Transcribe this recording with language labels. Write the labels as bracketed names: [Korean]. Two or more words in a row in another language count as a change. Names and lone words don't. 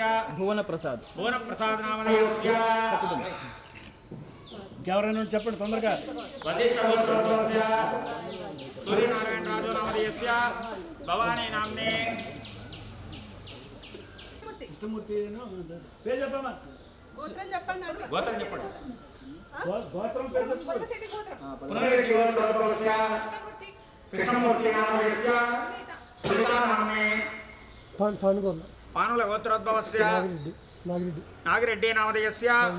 [Sanskrit] भुवन प्रसाद नामधेयस्य [Telugu] ఎవరైనా చెప్పండి తొందరగా [Sanskrit] वशिष्ठ गोत्रोद्भवस्य सूर्यनारायण राजो नामधेयस्य भवानी नाम्ने [Telugu] కృష్ణమూర్తి పేరు చెప్పమ్మా గోత్రం చెప్పండి గోత్రం పేరు చెప్పండి [Sanskrit] పునరేటి గోత్రోద్భవस्य కృష్ణమూర్తి नामधेयस्य सुनीता नाम्ने पानुल गोत्रोद्भवस्य नागिरेड्डी नामधेयस्य